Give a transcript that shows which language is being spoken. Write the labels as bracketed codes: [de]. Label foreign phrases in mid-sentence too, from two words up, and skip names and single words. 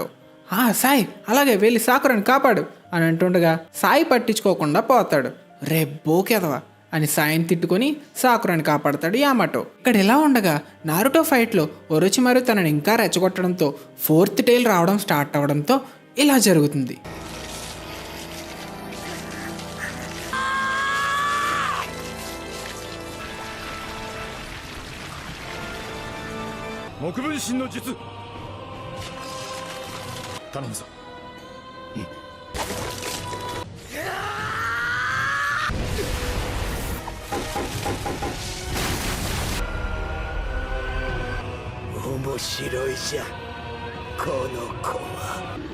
[te] సాయి అలాగే వెళ్ళి సాకురాని కాపాడు అని అంటుండగా సాయి పట్టించుకోకుండా పోతాడు. రే బోకెదవా అని సాయిని తిట్టుకొని సాకురాని కాపాడతాడు యామటో. ఇక్కడ ఇలా ఉండగా నారుటో ఫైట్లో ఒరోచిమారు తనని ఇంకా రెచ్చగొట్టడంతో [en] 4th tail [te] రావడం స్టార్ట్ అవడంతో ఇలా జరుగుతుంది. [ja] 木分身の術頼むぞ。面白いじゃんこの子は。